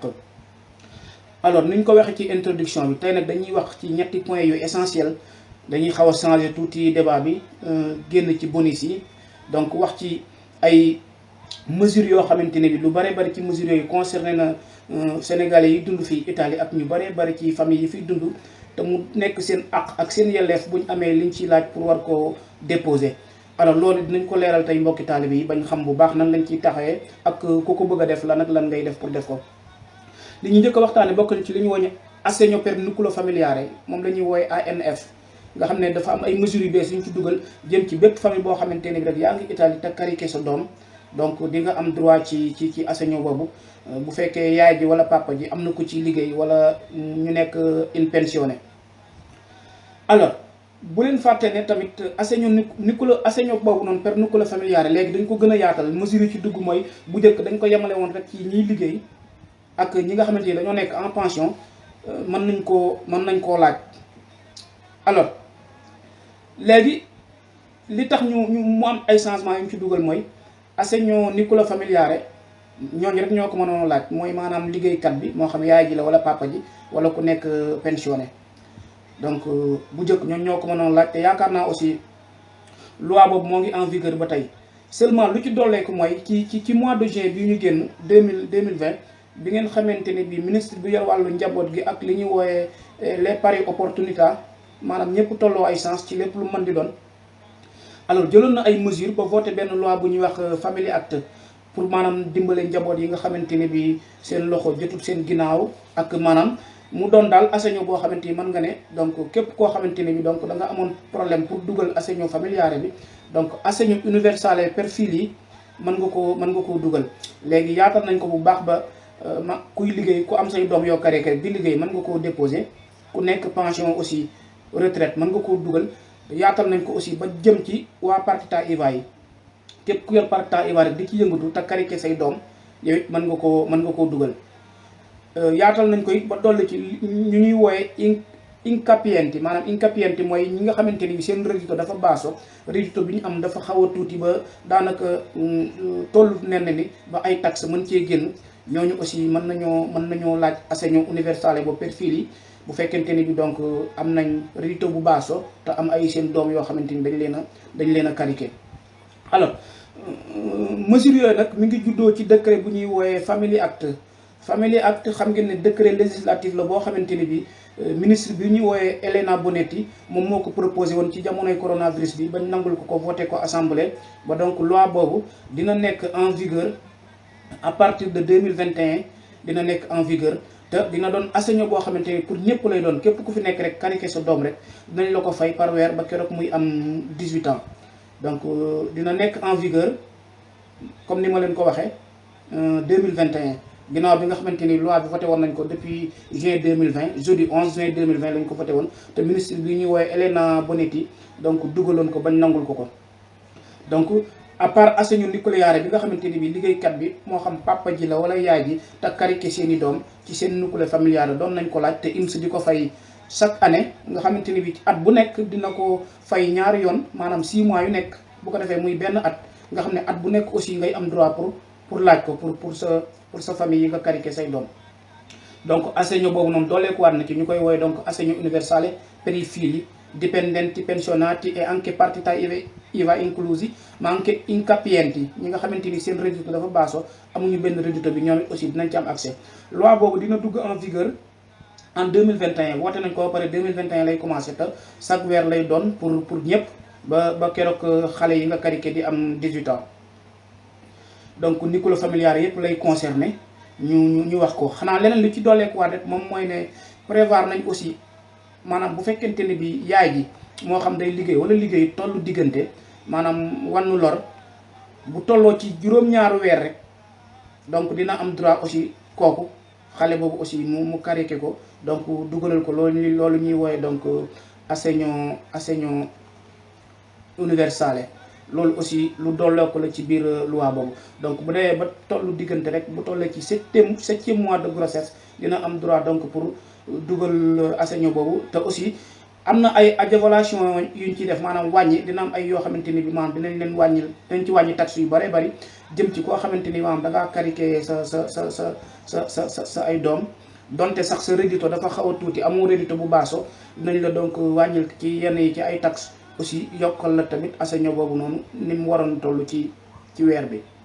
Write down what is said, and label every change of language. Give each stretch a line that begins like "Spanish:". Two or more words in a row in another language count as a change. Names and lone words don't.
Wolof: alors niñ ko waxee ci introduction bi tey nag dañuy wax ci ñetti points yu essentiel dañuy xaw a changer tuuti débat bi génn ci bonus yi donc wax ci ay mesures yoo xamante ne bi lu bare bari ci mesures yooyu concerné na sénégalais yi dund fii Italie ak ñu bare bari ci famille yi fiy dund te mu nekk seen àq ak seen yelleef bu ñu amee liñ ciy laaj pour war koo déposer. alors loolu dinañ ko leeral tey mbokki taalibe yi bañ xam bu baax nan lañ ciy taxawee ak ku ko bëgg a def lan ak lan ngay def pour def ko. li ñu njëkk a waxtaane bokk na ci li ñu wooñe
Italian: assegno per nucleo familiare
Wolof: moom la ñuy wooye ANF nga xam ne dafa am ay mesures yu bees yu ñu ci dugal jëm ci bépp famille boo xamante ne bi rek yaa ngi Italie te kariké sa doom donc di nga am droit ci assegno boobu bu fekkee yaay ji wala papa ji am na ko ci liggéey wala ñu nekk
Italian: in pensione.
Wolof: alors bu leen fàtte ne tamit assegno boobu noonu
Italian: per nucleo familiare
Wolof: léegi dañ ko gën a yaatal mesures yi ci dugg mooy bu njëkk dañ ko yemale woon rek ci ñiy liggéey ak ñi nga xamante ni dañoo nekk
French: en pension
Wolof: mën nañ koo laaj. alors léegi li tax mu am ay changements yu ñu ci dugal mooy
Italian: assegno nucleo familiare
Wolof: ñooñu rek ñoo ko mënoon laaj mooy maanaam liggéeykat bi moo xam yaay ji la wala papa ji wala ku nekk pensionné. donc bu njëkk ñooñu ñoo ko mënoon laaj te yaakaar naa aussi loi boobu moo ngi
French: en vigueur
Wolof: ba tey seulement lu ci dolleeku mooy ci
French: mois de juin
Wolof: bi ñu génn 2020 bi ngeen xamante ne bi ministre bi yor wàllu njaboot gi ak li ñuy wooyee les
Italian: pari opportunità
Wolof: maanaam ñëpp tolloo ay chance ci lépp lu mën di doon. alors jëloon na ay mesures ba voté benn loi bu ñuy wax Family Act pour maanaam dimbale njaboot yi nga xamante ne bi seen loxo jotul seen ginnaaw ak maanaam mu doon daal assegno boo xamante ni mën nga ne donc képp koo xamante ne bi donc da nga amoon problème pour dugal
Italian: assegno familiare
Wolof: bi donc
Italian: assegno universale per figli
Wolof: mën nga koo dugal. léegi yaatal nañ ko bu baax ba kuy liggéey ku am say doom yoo kare di liggéey mën nga koo déposer ku nekk
French: pension aussi retraite
Wolof: mën nga koo dugal. yaatal nañ ko aussi ba jëm ci waa
Italian: partita IVA
Wolof: yi képp ku yor
Italian: partita IVA
Wolof: rek di ci yëngatu te karike say doom yow it mën nga koo dugal. yaatal nañ koy ba dolli ci ñu ñuy wooye incapienti maanaam incapienti mooy ñi nga xamante ni seen reddito dafa baaso reddito bi ñu am dafa xaw a tuuti ba daanaka tollu nen ni ba ay taxes mën cee génn ñooñu aussi mën nañoo laaj
Italian: assegno universale
Wolof: boobu
Italian: per figli
Wolof: bu fekkente ni bi donc am nañ reddito bu baaso te am ay seen doom yoo xamante ni dañ leen a kariké.
French: alors mesures
Wolof: yooyu nag mi ngi juddoo ci décret bu ñuy wooyee Family Act xam ngeen ne
French: décret législatif
Wolof: la boo xamante ni bi ministre bi ñuy wooyee Elena Bonetti moom moo ko proposé woon ci jamonoy coronavirus bi bañ nangul ko voté ko assemblée ba donc loi boobu dina nekk
French: en vigueur à partir de 2021
Wolof: dina nekk
French: en vigueur
Wolof: te dina doon assegno boo xamante ni pour ñëpp lay doon képp ku fi nekk rek kariké sa doom rek dinañ la ko fay par weer ba keroog muy am 18 ans donc dina nekk
French: en vigueur comme
Wolof: ni ma leen ko waxee 2021 ginnaaw bi nga xamante ni loi bi voté woon nañ ko
French: depuis juin 2020 jeudi 11 juin 2020
Wolof: lañ ko voté woon te ministre bi ñuy woowee Elena Bonetti donc dugaloon ko bañ nangul ko donc
French: à part
Wolof: assegno nucléaire bi nga xamante ni bi liggéeykat bi moo xam papa ji la wala yaay ji te kariké seen i doom ci seen
Italian: nucléo familiare
Wolof: doon nañ ko laaj te INPS di ko fay
French: chaque année
Wolof: nga xamante ni bi at bu nekk dina ko fay ñaari yoon maanaam 6 mois yu nekk bu ko defee muy benn at nga xam ne at bu nekk aussi ngay am droit pour laaj ko pour sa famille yi nga kariké say doom. donc assegno boobu noonu dooleeku waat na ci ñu koy woowee donc
Italian: assegno universale per i figli dipendenti pensionati e anche partita IVA inclusi ma anche incapienti
Wolof: ñi nga xamante ni seen reddito dafa baaso amuñu benn reddito bi ñoom it aussi dinañ ci am accès. loi boobu dina dugg
French: en vigueur en 2021
Wolof: woote nañ ko ba pare 2021 lay commencé te chaque weer lay doon pour ñëpp ba keroog xale yi nga kariké di am 18 ans. donc
Italian: nucléo familiare
Wolof: yëpp lay concerné ñu wax ko xanaa leneen li ci dooleekuwaat rek moom mooy ne prévoir nañ aussi maanaam bu fekkente ne bi yaay ji moo xam day liggéey wala liggéey tollu diggante maanaam wannu lor bu tolloo ci juróom-ñaaru weer rek donc dina am droit aussi kooku xale boobu aussi mu kariké ko donc dugalal ko loolu ñuy wooye donc
Italian: assegno universale
Wolof: loolu aussi lu dolloo ko la ci biir loi boobu. donc bu dee ba tollu diggante rek bu tollee ci
French: septième mois de grossesse
Wolof: dina am droit donc pour dugal assegno boobu. te aussi am na ay évaluation yuñ ci def maanaam wàññi dina am ay yoo xamante ni bi maanaam dinañ leen wàññi dañ ci wàññi taxe yu bëree bëri jëm ci koo xamante ni maanaam da ngaa karike sa ay doom donte sax sa rédito dafa xaw a tuuti amoo rédito bu baaso dinañ la donc wàññil ci yenn yi ci ay taxe aussi yokkal la tamit assegno boobu noonu ni mu waroon toll ci weer bi.